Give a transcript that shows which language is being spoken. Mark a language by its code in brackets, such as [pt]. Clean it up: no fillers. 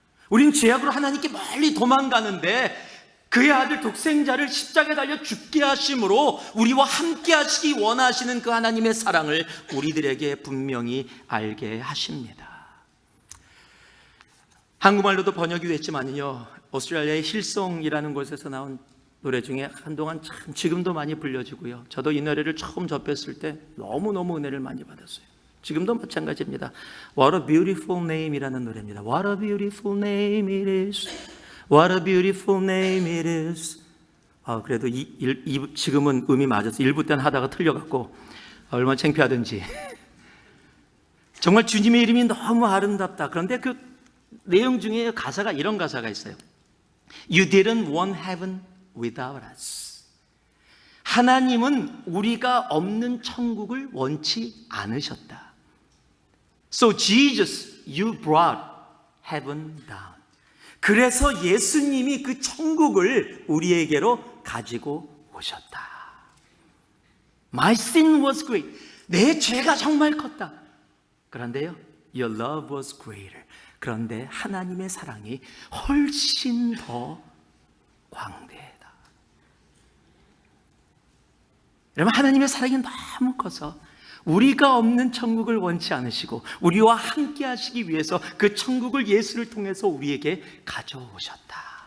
[ko] 우린 죄악으로 하나님께 멀리 도망가는데 그의 아들 독생자를 십자가에 달려 죽게 하심으로 우리와 함께 하시기 원하시는 그 하나님의 사랑을 우리들에게 분명히 알게 하십니다. 한국말로도 번역이 됐지만요, 오스트레일리아의 힐송이라는 곳에서 나온 노래 중에 한동안 참 지금도 많이 불려지고요, 저도 이 노래를 처음 접했을 때 너무너무 은혜를 많이 받았어요. 지금도 마찬가지입니다. [en] What a beautiful name [ko] 이라는 노래입니다. [en] What a beautiful name it is. What a beautiful name it is. [ko] 그래도 지금은 음이 맞아서 1부 때는 하다가 틀려갖고 얼마나 창피하든지. 정말 주님의 이름이 너무 아름답다. 그런데 그 내용 중에 가사가 이런 가사가 있어요. [en] You didn't want heaven without us. [ko] 하나님은 우리가 없는 천국을 원치 않으셨다. [en] So Jesus, you brought heaven down. [ko] 그래서 예수님이 그 천국을 우리에게로 가지고 오셨다. [en] My sin was great. [ko] 내 죄가 정말 컸다. 그런데요, [en] your love was greater. [ko] 그런데 하나님의 사랑이 훨씬 더 광대하다. 여러분, 하나님의 사랑이 너무 커서 우리가 없는 천국을 원치 않으시고 우리와 함께 하시기 위해서 그 천국을 예수를 통해서 우리에게 가져오셨다.